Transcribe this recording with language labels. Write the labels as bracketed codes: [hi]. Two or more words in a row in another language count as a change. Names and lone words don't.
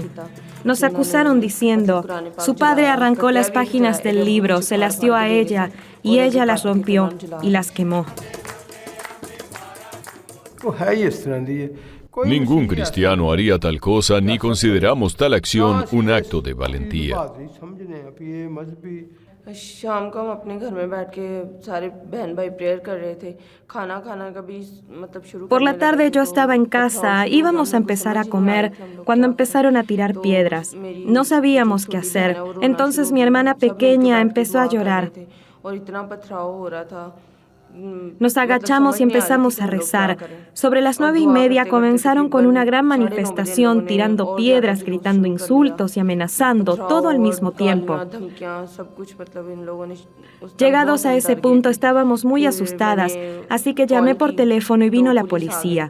[es] Nos acusaron diciendo, su padre arrancó las páginas del libro, se las dio a ella y ella las rompió y las quemó. Ningún cristiano haría tal cosa ni consideramos tal acción un acto de valentía. [hi] शाम को हम अपने घर में बैठ के सारे बहन भाई प्रेयर कर रहे थे खाना का भी मतलब शुरू [es] Por la tarde yo estaba en casa, íbamos a empezar a comer cuando empezaron a tirar piedras. No sabíamos qué hacer. Entonces mi hermana pequeña empezó a llorar. [hi] और इतना पथराव हो रहा था [es] Nos agachamos y empezamos a rezar. Sobre las 9:30 comenzaron con una gran manifestación, tirando piedras, gritando insultos y amenazando, todo al mismo tiempo. Llegados a ese punto estábamos muy asustadas, así que llamé por teléfono y vino la policía.